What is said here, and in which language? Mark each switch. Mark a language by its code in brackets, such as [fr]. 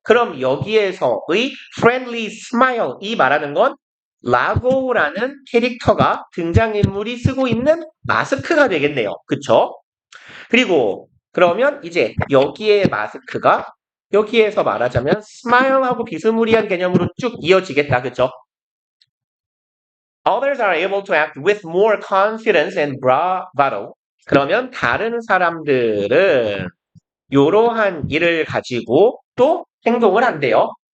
[ko] 그럼 여기에서의 friendly smile 이 말하는 건 라고라는 캐릭터가 등장인물이 쓰고 있는 마스크가 되겠네요. 그쵸? 그리고 그러면 이제 여기에 마스크가 여기에서 말하자면 smile하고 비스무리한 개념으로 쭉 이어지겠다. 그쵸? [en] Others are able to act with more confidence and bravado. [ko] 그러면 다른 사람들은 이러한 일을 가지고 또 행동을 한대요.